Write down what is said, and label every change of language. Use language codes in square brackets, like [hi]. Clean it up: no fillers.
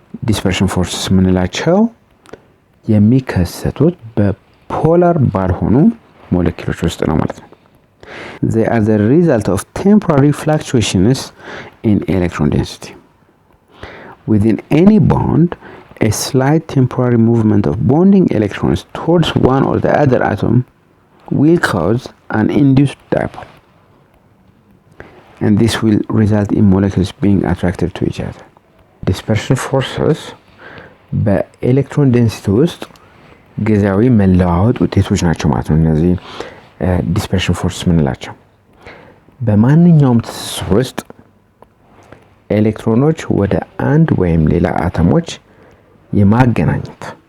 [en] dispersion forces [am] ምንላቸው የሚከሰቱት በፖላር ባልሆኑ ሞለኪውሎች ውስጥ ነው ማለት ነው። [en] they are the result of temporary fluctuations in electron density within any bond. A slight temporary movement of bonding electrons towards one or the other atom will cause an induced dipole, and this will result in molecules being attracted to each other. [am] Dispersion forces በኤሌክትሮን ዴንሲቲ ውስጥ ጊዜያዊ መለዋወጥ ውጤቶች ናቸው ማለት ነው። እነዚህ ዲስፐርሽን ፎርስ ምንላቸው በማንኛውም ትስስር ውስጥ ኤሌክትሮኖች ወደ አንድ ወይም ሌላ አተሞች የማገናኘት